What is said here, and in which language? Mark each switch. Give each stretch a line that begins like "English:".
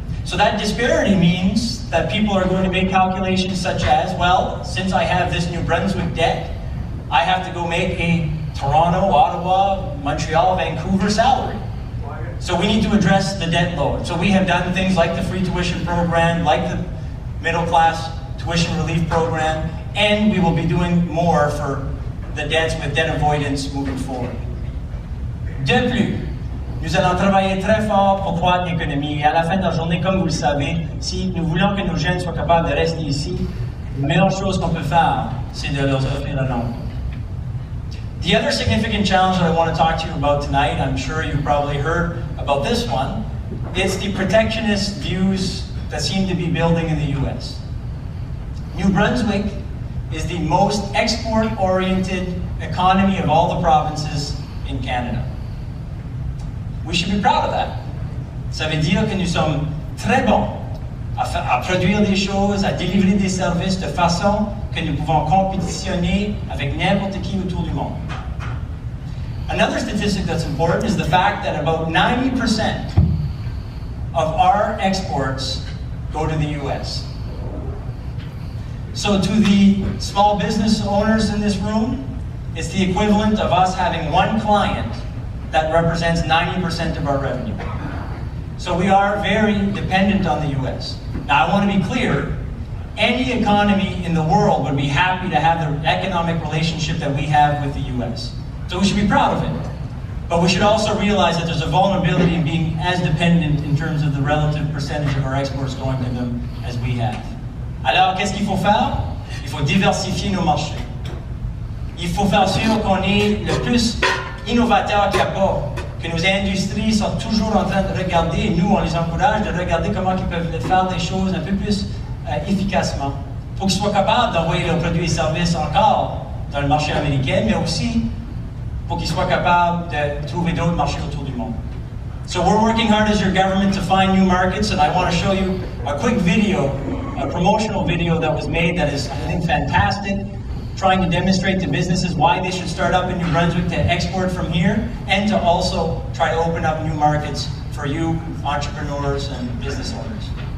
English: So that disparity means that people are going to make calculations such as, well, since I have this New Brunswick debt, I have to go make a Toronto, Ottawa, Montreal, Vancouver salary. So we need to address the debt load. So we have done things like the free tuition program, like the middle class tuition relief program, and we will be doing more for the debts with debt avoidance moving forward.
French: De plus, nous allons travailler très fort pour croître l'économie. Et à la fin de la journée, comme vous le savez, si nous voulons que nos jeunes soient capables de rester ici, la meilleure chose qu'on peut faire, c'est de leur offrir un emploi.
English: The other significant challenge that I want to talk to you about tonight, I'm sure you've probably heard about this one, it's the protectionist views that seem to be building in the US. New Brunswick is the most export-oriented economy of all the provinces in Canada. We should be proud of that.
French: Ça veut dire que nous sommes très bons à produire des choses, à délivrer des services de façon que nous pouvons compétitionner avec n'importe qui autour du monde.
English: Another statistic that's important is the fact that about 90% of our exports go to the US. So to the small business owners in this room, it's the equivalent of us having one client that represents 90% of our revenue. So we are very dependent on the US. Now I want to be clear, any economy in the world would be happy to have the economic relationship that we have with the US. So we should be proud of it. But we should also realize that there's a vulnerability in being as dependent in terms of the relative percentage of our exports going to them as we have.
French: Alors, qu'est-ce qu'il faut faire? Il faut diversifier nos marchés. Il faut faire sûr qu'on est le plus innovateur qu'il n'y a pas, que nos industries sont toujours en train de regarder, et nous, on les encourage de regarder comment ils peuvent faire des choses un peu plus efficacement, pour qu'ils soient capables d'envoyer leurs produits et services encore dans le marché américain, mais aussi pour qu'ils soient capables de trouver d'autres marchés autour du monde.
English: So we're working hard as your government to find new markets, and I want to show you a quick video, a promotional video that was made that is, I think, fantastic, trying to demonstrate to businesses why they should start up in New Brunswick to export from here, and to also try to open up new markets for you entrepreneurs and business owners.